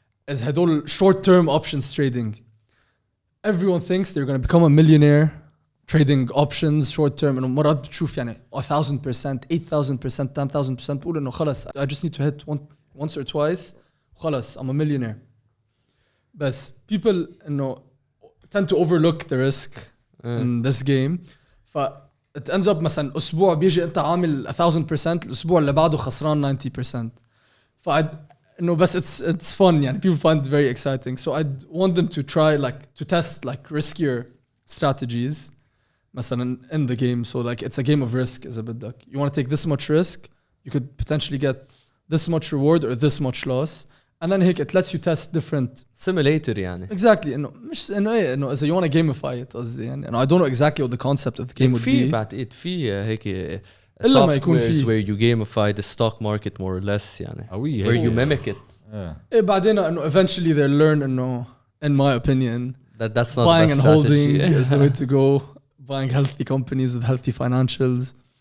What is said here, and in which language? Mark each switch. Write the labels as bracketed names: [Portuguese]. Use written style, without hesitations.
[English] Is هدول short-term options trading. Everyone thinks they're going to become a millionaire trading options short term [Arabic] انه مرات بتشوف يعني [English] 1000%, 8000%, 10000% بقول انه خلص I just need to hit once or twice خلص I'm a millionaire. بس people انه tend to overlook the risk in this game. [Arabic] ف [English] it ends up [Arabic] مثلا اسبوع بيجي انت عامل 1000%, الاسبوع اللي بعده خسران 90%. [English] ف انه بس it's fun يعني people find it very exciting. So I'd want them to try like to test like riskier strategies مثلا in the game. So like it's a game of risk إذا بدك. You want to take this much risk, you could potentially get this much reward or this much loss. And then هيك it lets you test different simulator يعني. Exactly. [Arabic] إنه مش إنه إيه إنه إذا [English] you want to gamify it [Arabic] قصدي يعني. [English] I don't know exactly what the concept of the game would be. [Arabic] في بعد في هيك إلا ما يكون في [English] where you gamify the stock market more or less يعني. Where you mimic it. إيه بعدين إنه eventually they learn إنه in my opinion that's not buying the and holding is the way to go. Buying healthy companies with healthy financials.